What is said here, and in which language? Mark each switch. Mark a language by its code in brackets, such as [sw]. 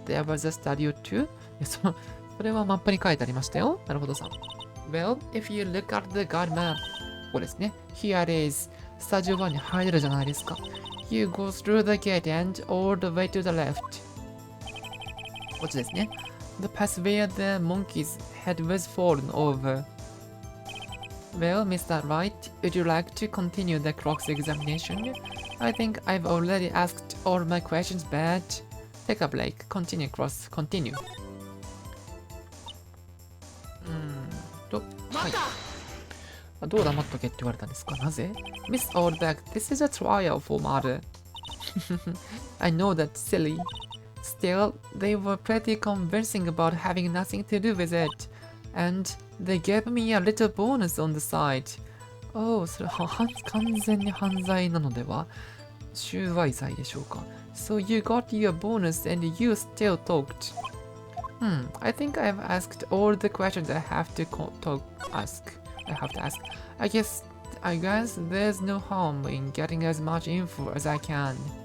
[ja] There was a Studio 2? いや、それはマップに書いてありましたよ。なるほどさ。 [en] Well, if you look at the guide map, ここですね。 Here it is. [ja] スタジオ1に入れるじゃないですか。 [en] You go through the gate and all the way to the left. [ja] こっちですね。 [en] The path where the monkey's head was fallen over. Well, Mr. Wright, would you like to continue the cross-examination? I think I've already asked all my questions, but take a break. Continue continue. [ja] はい。どう黙っとけって言われたんですか？なぜ？ [en] Miss Oldback, this is a trial for murder. I know that's silly. Still, they were pretty convincing about having nothing to do with it. And they gave me a little bonus on the side. [ja] Oh, それは完全に犯罪なのでは？収賄罪でしょうか？ [en] So you got your bonus and you still talked. I think I've asked all the questions I have to ask. I guess there's no harm in getting as much info as I can.